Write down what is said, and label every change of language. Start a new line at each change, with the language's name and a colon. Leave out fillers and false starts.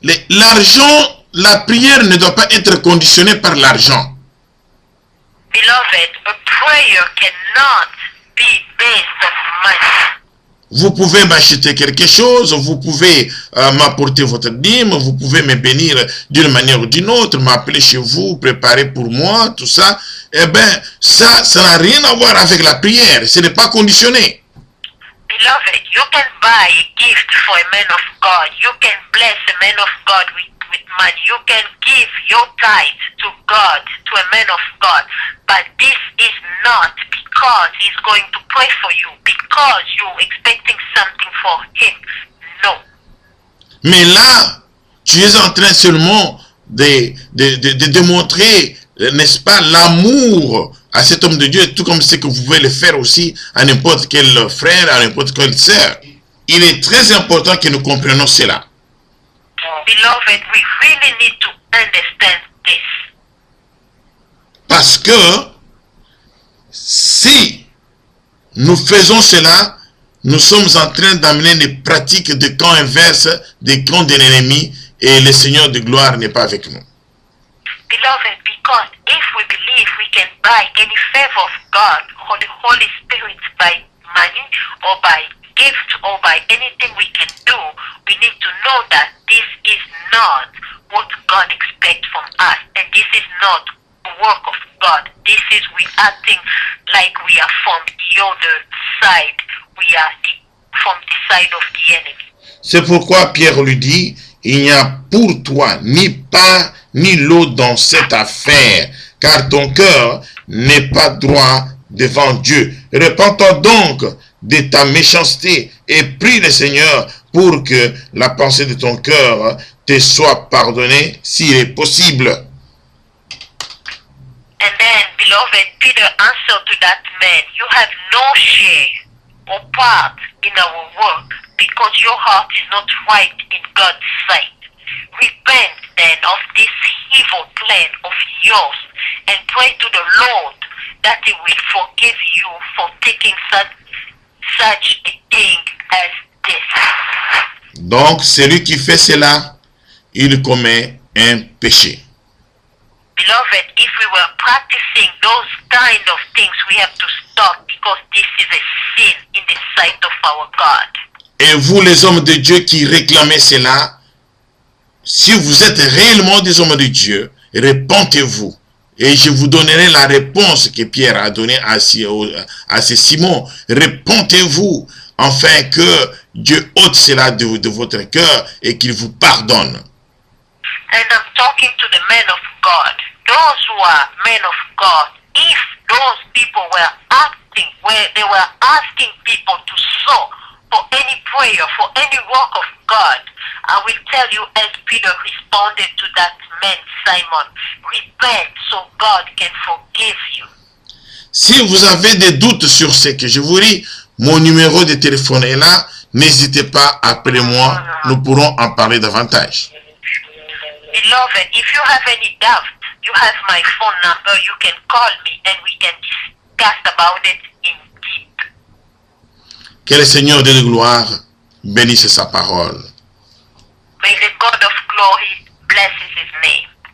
French: L'argent, la prière ne doit pas être conditionnée par l'argent.
English: Beloved, a prayer cannot be based on money.
French: Vous pouvez m'acheter quelque chose, vous pouvez m'apporter votre dîme, vous pouvez me bénir d'une manière ou d'une autre, m'appeler chez vous, préparer pour moi, tout ça. Eh bien, ça n'a rien à voir avec la prière, ce n'est pas conditionné.
English: Beloved, you can buy a gift for a man of God. You can bless a man of God with money. You can give your tithe to God, to a man of God. But this is not because he's going to pray for you, because you're expecting something for him. No.
French: Mais là, tu es en train seulement de démontrer, n'est-ce pas, l'amour à cet homme de Dieu, tout comme c'est que vous pouvez le faire aussi à n'importe quel frère, à n'importe quelle sœur. Il est très important que nous comprenions cela.
English: Beloved, we really need to understand this.
French: Parce que si nous faisons cela, nous sommes en train d'amener des pratiques de camp inverse, des camps de l'ennemi, et le Seigneur de gloire n'est pas avec nous.
English: Beloved, because if we believe we can buy any favor of God or the Holy Spirit by money or by gift or by anything we can do, we need to know that this is not what God expects from us, and this is not the work of God. This is we acting like we are from the other side. We are from the side of the enemy.
French: C'est pourquoi Pierre lui dit, il n'y a pour toi ni part ni l'autre dans cette affaire, car ton cœur n'est pas droit devant Dieu. Repends-toi donc de ta méchanceté et prie le Seigneur pour que la pensée de ton cœur te soit pardonnée s'il est possible.
English: And then, beloved, Peter answered to that man, you have no share or part in our work, because your heart is not right in God's sight. Repent then of this evil plan of yours and pray to the Lord that he will forgive you for taking such a thing as this.
French: Donc, celui qui fait cela, il commet un péché.
English: Beloved, if we were practicing those kind of things, we have to stop, because this is a sin in the sight of our God.
French: Et vous, les hommes de Dieu qui réclamez cela, si vous êtes réellement des hommes de Dieu, repentez-vous. Et je vous donnerai la réponse que Pierre a donnée à ce Simon. Repentez-vous, afin que Dieu ôte cela de votre cœur et qu'il vous pardonne.
English: And I'm talking to the men of God. Those who are men of God, if those people were acting where they were asking people to sow for any prayer, for any work of God, I will tell you, as Peter responded to that man, Simon, repent so God can forgive you.
French: Si vous avez des doutes sur ce que je vous dis, mon numéro de téléphone est là. N'hésitez pas, appelez-moi. Nous pourrons en parler davantage.
English: Beloved, if you have any doubt, you have my phone number. You can call me and we can discuss about it in deep.
French: Que le Seigneur de gloire bénisse sa parole.
English: May the God of glory bless his name.